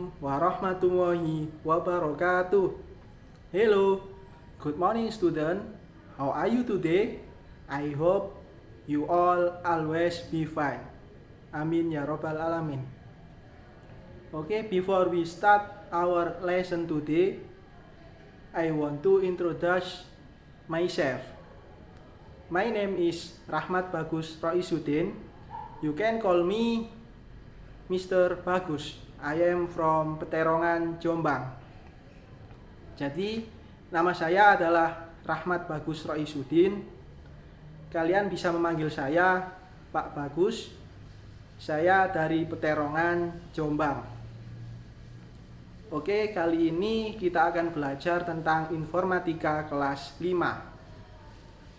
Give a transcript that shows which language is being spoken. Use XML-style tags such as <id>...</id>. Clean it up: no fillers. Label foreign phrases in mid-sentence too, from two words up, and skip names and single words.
<ar>ورحمة الله وبركاته.</ar> <en>Hello, good morning student. How are you today? I hope you all always be fine.</en> <ar>آمين يا رب العالمين.</ar> <en>Okay, before we start our lesson today, I want to introduce myself. My name is Rahmat Bagus Roisuddin. You can call me Mr. Bagus. I am from Peterongan, Jombang.</en> <id>Jadi, nama saya adalah Rahmat Bagus Roisuddin. Kalian bisa memanggil saya Pak Bagus. Saya dari Peterongan, Jombang. Oke, kali ini kita akan belajar tentang informatika kelas 5.</id>